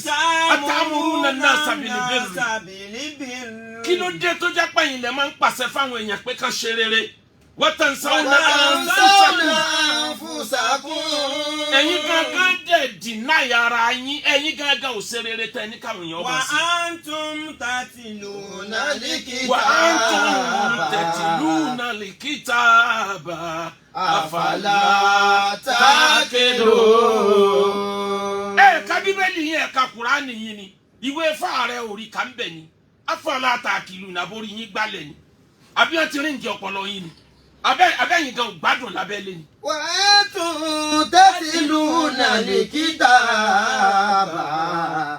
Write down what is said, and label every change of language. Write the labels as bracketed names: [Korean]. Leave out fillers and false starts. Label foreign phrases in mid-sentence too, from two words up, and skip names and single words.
[Arabic] أتأمرون الناس بالبر. [Yoruba] Kí ló dé tó jẹ́ pé ẹ̀yin lẹ máa ń pàṣẹ fáwọn èèyàn pé kán ṣe rere. [Arabic] وتنسون أنفسكم. [Yoruba] Ẹ̀yin gangan dẹ̀ deny ara yín ẹ̀yin gangan ò ṣe rere tẹ́ ní káwọn èèyàn bá sí. [Arabic] وأنتم تتلون الكتاب. وأنتم تتلون الكتاب. أفلا تعقلون. [Yoruba] Ká Bíbélì yín ká Kùránì yín ni ìwé fáàrẹ̀ orí kan bẹ̀ ni. [Arabic] أفلا تعقلون [Yoruba] nàbórí yín gbálẹ̀ ni àbí wọ́n ti rìn jẹ ọpọlọ yín ni abẹ́yìn gan gbádùn lábẹ́lé ni. [Arabic] وأنتم تتلون الكتاب.